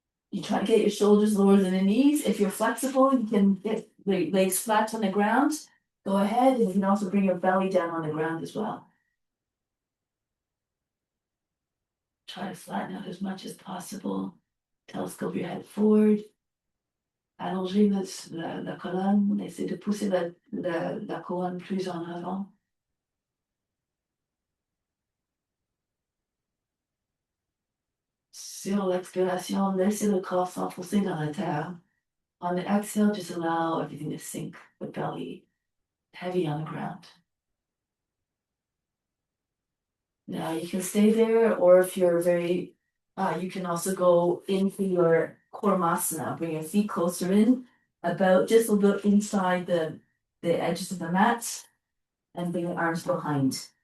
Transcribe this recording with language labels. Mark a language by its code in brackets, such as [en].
[en] You try to get your shoulders lower than the knees. If you're flexible, you can get the legs flat on the ground. Go ahead, and you can also bring your belly down on the ground as well. Try to flatten out as much as possible. Telescope your head forward. [fr] Allongez la colonne. Essayez de pousser la colonne plus en avant. Sur l'expiration, laissez le corps s'enfoncer dans la terre. [en] On the exhale, just allow everything to sink, the belly heavy on the ground. Now you can stay there, or if you're you can also go into your Kurmasana. Bring your feet closer in, about just a little inside the edges of the mat, and bring your arms behind.